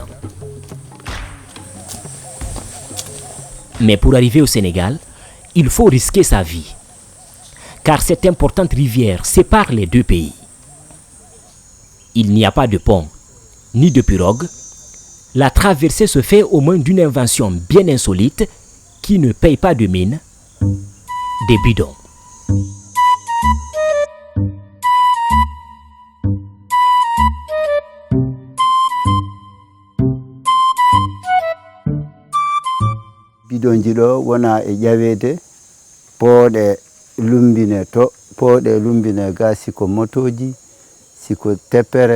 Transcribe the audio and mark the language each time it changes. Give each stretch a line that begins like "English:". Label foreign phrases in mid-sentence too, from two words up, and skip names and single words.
French: Mais pour arriver au Sénégal, il faut risquer sa vie, car cette importante rivière sépare les deux pays. Il n'y a pas de pont, ni de pirogue. La traversée se fait au moins d'une invention bien insolite qui ne paye pas de mine, des bidons.
Fula: Bidonji ɗo wona e ƴawede pooɗe lumbine to pooɗe lumbine ga siko motoji siko teppere